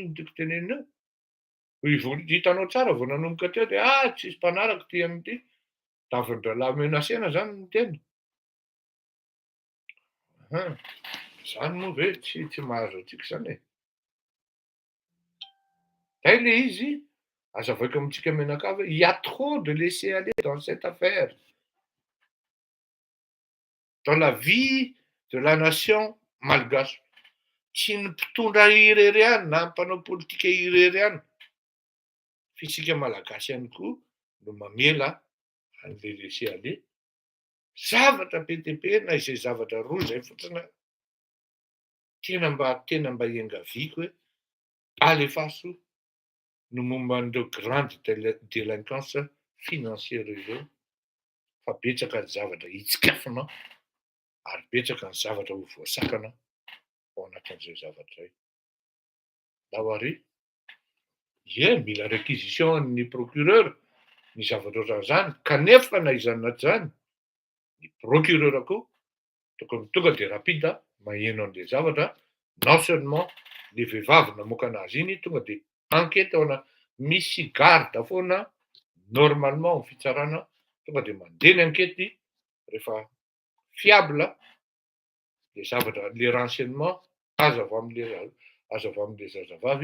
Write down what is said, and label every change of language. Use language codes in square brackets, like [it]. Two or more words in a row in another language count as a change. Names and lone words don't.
[mg] Mbona malilo ny tiako tenenina eo. Hitanao tsara vao nanomboka teo de tsisy mpanaraka ty am'ty. Tafindra la menacena zany ny tena. Zany moa ve tsy mahazo antsika zany e. Zay le izy, azavaiko amintsika menakavy hoe [fr] il y a trop de laisser aller dans cette affaire. Dans la vie de la nation malgache. [mg] Tsy ny mpitondra irery ihany na mpanao politika irery ihany. Fisika malagasy ihany koa no mamela an'le [fr] laisser aller. [mg] Zavatra be dia be na izay zavatra roa zay fotsiny tena mba iangaviako hoe alefaso no momba an'ireo [fr] grande délinquance financière [mg] ireo. Fa betsaka ny zavatra hitsikafona ary betsaka ny zavatra ho voasakana ao anatin'izay zavatra izay. Dahoary mila réquisition ny procureur ny zavatra ohatran'izany kanefa na iza anaty zany ny procureur koa tokony tonga de rapide maheno an'le zavatra. [fr] Non seulement [mg] le vehivavy namoaka anazy iny tonga de enquête ao misy garde foana normalement ny fitsarana tonga de mandeha ny enquête rehefa fiable le zavatra le renseignement azo avy amin'le zazavavy